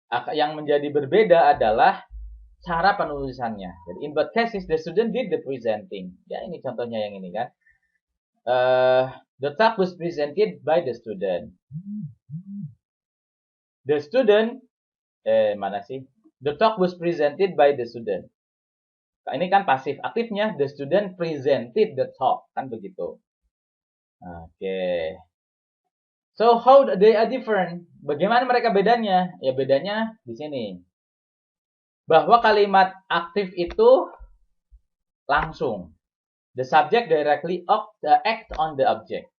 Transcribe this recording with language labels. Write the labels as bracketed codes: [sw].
[id] Yang menjadi berbeda adalah cara penulisannya. [en] Jadi in both cases the student did the presenting. [id] Ya ini contohnya yang ini kan. [en] The talk was presented by the student. The student, [id] mana sih? [en] The talk was presented by the student. Nah, ini kan pasif. Aktifnya, the student presented the talk. [id] Kan begitu. [en] Oke. So, how they are different? [id] Bagaimana mereka bedanya? Ya, bedanya di sini. Bahwa kalimat aktif itu langsung. [en] The subject directly act on the object.